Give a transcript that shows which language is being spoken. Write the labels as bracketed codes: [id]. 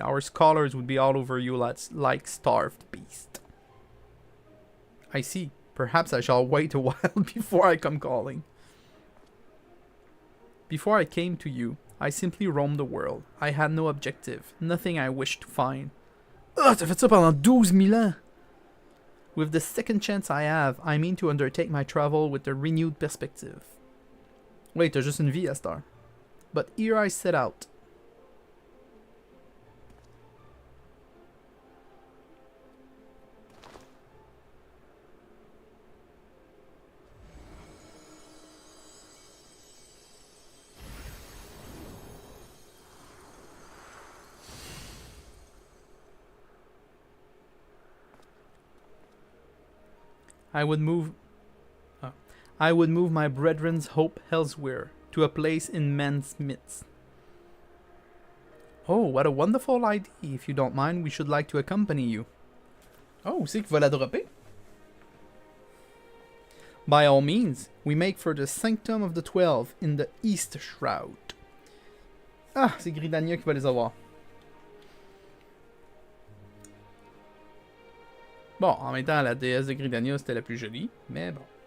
[en] Our scholars would be all over you like starved beasts. I see. Perhaps I shall wait a while before I come calling. Before I came to you, I simply roamed the world. I had no objective, nothing I wished to find. [fr] Ah, t'as fait ça pendant 12,000 ans! [en] With the second chance I have, I mean to undertake my travel with a renewed perspective. [fr] Wait, t'as juste une vie à cette heure. [en] But here I set out. I would move my brethren's hope elsewhere, to a place in men's midst. Oh, what a wonderful idea. If you don't mind, we should like to accompany you. [fr] Oh, c'est qu'il va la dropper? [en] By all means, we make for the Sanctum of the 12 in the East Shroud. [fr] Ah, c'est Gridania qui va les avoir. Bon, en même temps, la déesse de Gridania, c'était la plus jolie, mais bon.